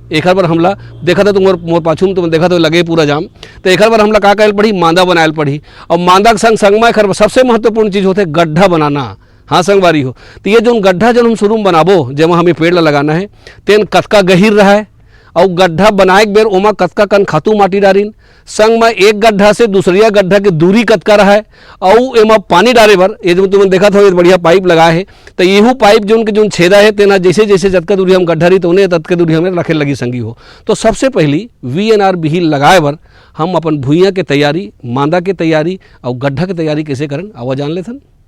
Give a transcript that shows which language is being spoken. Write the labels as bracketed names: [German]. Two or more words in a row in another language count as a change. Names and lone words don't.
[Chhattisgarhi] एखर बर हमला देखा था तुम मोर पाछू में तुम देखा तो लगे पूरा जाम, तो एखर बर हमला का कहल पड़ी मांदा बनायल पड़ी और मांदा के संग संग में एखर सबसे महत्वपूर्ण चीज़ होते गड्ढा बनाना। हाँ संगवारी हो, तो ये जो गड्ढा जो हम शुरू में बनाबो जेमा हमें पेड़ ला लगाना है तेन कतका गहीर रहा है और गड्ढा बनाए के बेर ओमा कतका कन खातू माटी डारिन, संग में एक गड्ढा से दूसरिया गड्ढा के दूरी कतका रहा है और एमा पानी डाले बर ये जो तुमने देखा था ये बढ़िया पाइप लगाए है। तो येहू पाइप जो उनके जो छेदा है तेना जैसे जैसे जतका दूरी हम गड्ढा रही तो उन्हें ततके दूरी हमें रखे लगी संगी हो। तो सबसे पहली VNRBही लगाए बर हम अपन भुइयाँ के तैयारी, मांदा के तैयारी और गड्ढा के तैयारी कैसे करन आवा जान लेथन।